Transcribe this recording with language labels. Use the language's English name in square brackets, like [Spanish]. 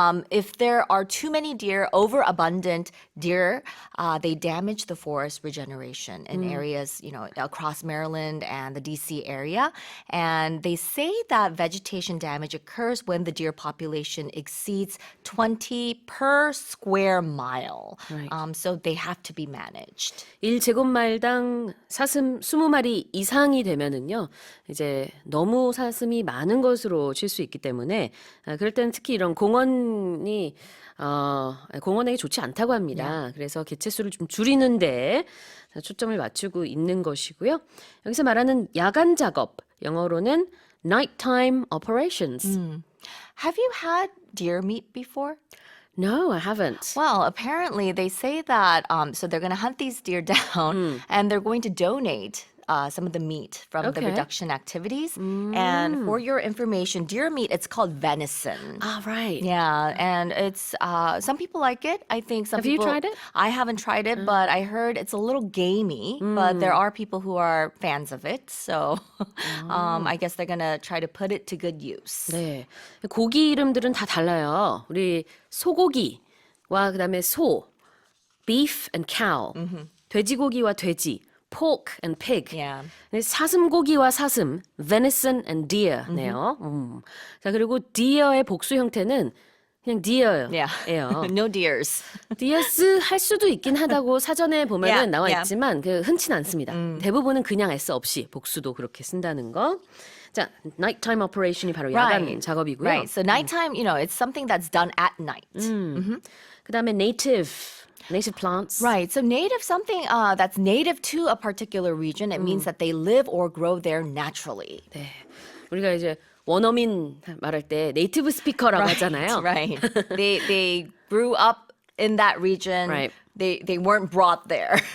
[English] If there are too many deer, overabundant deer, they damage the forest regeneration in areas, across Maryland and the DC area. And they say that vegetation damage occurs when the deer population exceeds 20 per square mile. Right. So they have to be managed. [Korean] 1제곱마일당 사슴 20마리 이상이 되면은요, 이제 너무 사슴이 많은 것으로 칠 수 있기 때문에 그럴 때는 특히 이런 공원이 공원에게 좋지 않다고 합니다. 그래서 개체수를 좀 줄이는데 초점을 맞추고 있는 것이고요. 여기서 말하는 야간 작업, 영어로는 nighttime operations. [English] Have you had deer meat before? No, I haven't. Well, apparently they say that so they're going to hunt these deer down and they're going to donate some of the meat from the Okay. reduction activities. And for your information, deer meat, it's called venison. Ah, right. Yeah, and it's some people like it. I think some Have you people. tried it? I haven't tried it, but I heard it's a little gamey. But there are people who are fans of it, so I guess they're gonna try to put it to good use. [Korean] 네. 고기 이름들은 다 달라요. 우리 소고기와 그다음에 소, [English] beef and cow. [Korean] 돼지고기와 돼지, [English] pork and pig. Yeah. [Korean] 사슴고기와 사슴, [English] venison and deer [Korean] 네요. 자, 그리고 deer의 복수 형태는 그냥 deer예요. [English] Yeah. No deers. [Korean] deers 할 수도 있긴 하다고 사전에 보면은 [English] Yeah, [Korean] 나와 [English] yeah. [Korean] 있지만 그 흔치는 않습니다. 대부분은 그냥 s 없이 복수도 그렇게 쓴다는 거. 자, nighttime operation이 바로 야간 작업이고요. [English] Right. So nighttime, it's something that's done at night. [Korean] 그다음에 native plants. [English] Right. So native, something that's native to a particular region, it means that they live or grow there naturally. [Korean] 네. 우리가 이제 원어민 말할 때 네이티브 스피커라고 하잖아요. [English] Right. They grew up in that region. Right. They weren't brought there.